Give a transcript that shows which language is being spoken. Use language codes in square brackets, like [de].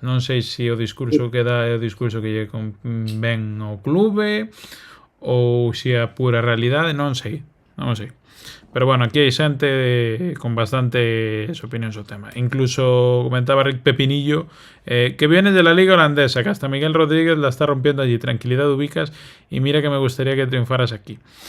[gl] Non sei se o discurso que dá é o discurso que lle convén ao clube ou se é a pura realidade, non sei. Pero bueno, aquí hai xente con bastantes opinións ao tema. [es] Incluso comentaba Rick Pepinillo que viene de la liga holandesa, que hasta Miguel Rodríguez la está rompiendo allí. Tranquilidad, Ubicas, y mira que me gustaría que triunfaras aquí.